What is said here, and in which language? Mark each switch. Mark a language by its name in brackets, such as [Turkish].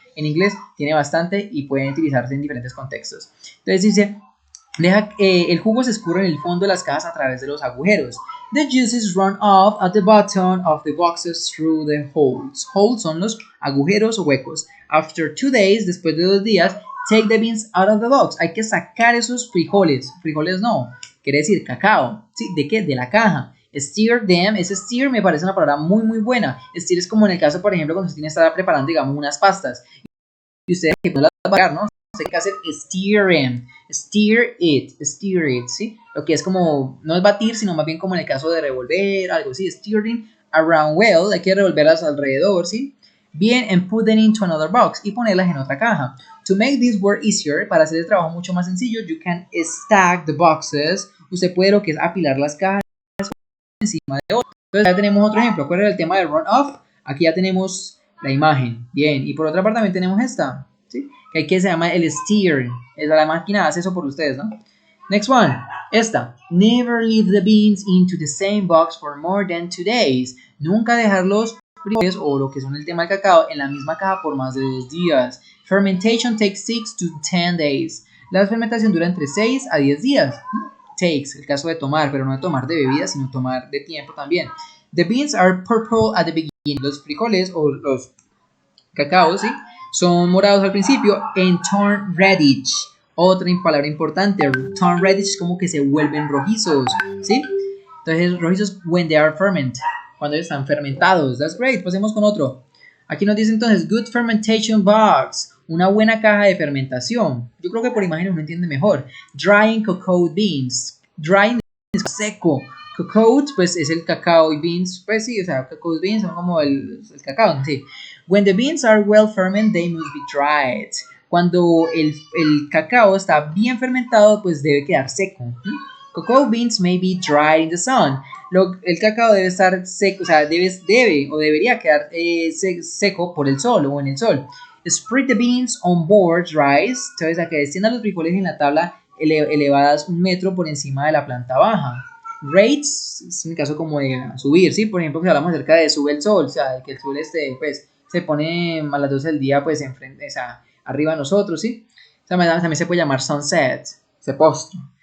[Spanish] En inglés tiene bastante y pueden utilizarse en diferentes contextos. Entonces dice, el jugo se escurre en el fondo de las cajas a través de los agujeros. [English] The juices run off at the bottom of the boxes through the holes. Holes [Spanish] son los agujeros o huecos. [English] After 2 days, [Spanish] después de 2 días, [English] take the beans out of the box. [Spanish] Hay que sacar esos frijoles. Frijoles no, quiere decir cacao. ¿Sí? ¿De qué? De la caja. [English] Stir them. [Spanish] Ese stir me parece una palabra muy muy buena. Stir es como en el caso, por ejemplo, cuando usted tiene que estar preparando, digamos, unas pastas. Y usted que no las va a pagar, ¿no? Hay que hacer [English] steer it, [Spanish] ¿sí? Lo que es como, no es batir, sino más bien como en el caso de revolver, algo así, [English] steering around well, [Spanish] hay que revolverlas alrededor, ¿sí? Bien, [English] and put them into another box, [Spanish] y ponerlas en otra caja. [English] To make this work easier, [Spanish] para hacer el trabajo mucho más sencillo, [English] you can stack the boxes, [Spanish] usted puede lo que es apilar las cajas encima de otro. Entonces ya tenemos otro ejemplo. ¿Cuál era el tema del run-off? Aquí ya tenemos la imagen. Bien, y por otra parte también tenemos esta, ¿sí? Que aquí se llama el steering. La máquina hace eso por ustedes, ¿no? [English] Next one. Esta. Never leave the beans into the same box for more than 2 days. [Spanish] Nunca dejar los frijoles o lo que son el tema del cacao en la misma caja por más de 2 días. [English] Fermentation takes 6 to 10 days. [Spanish] La fermentación dura entre 6 a 10 días. Takes, el caso de tomar, pero no de tomar de bebida, sino tomar de tiempo también. [English] The beans are purple at the beginning. [Spanish] Los frijoles o los cacaos, ¿sí? Son morados al principio [English] and turn reddish. [Spanish] Otra palabra importante, turn reddish es como que se vuelven rojizos, ¿sí? Entonces, rojizos [English] when they are fermented, [Spanish] cuando están fermentados. [English] That's great. [Spanish] Pasemos con otro. Aquí nos dice entonces, [English] good fermentation box, [Spanish] una buena caja de fermentación. Yo creo que por imagen uno entiende mejor. [English] Drying cocoa beans. [Spanish] Drying es seco. Cocoa, pues es el cacao y beans, pues sí, o sea, cacao beans son como el cacao, sí. [English] When the beans are well fermented, they must be dried. [Spanish] Cuando el cacao está bien fermentado, pues debe quedar seco. [English] Cocoa beans may be dried in the sun. [Spanish] El cacao debe estar seco, o sea, debe o debería quedar seco por el sol o en el sol. [English] Spread the beans on board rice. [Spanish] Entonces, a que desciendan los frijoles en la tabla elevadas 1 metro por encima de la planta baja. Rates, es en el caso como de subir, ¿sí? Por ejemplo, si hablamos acerca de sube el sol, o sea, que el sol pues, se pone a las 12 del día, pues, enfrente, o sea, arriba de nosotros, ¿sí? O sea, también se puede llamar sunset, se postre.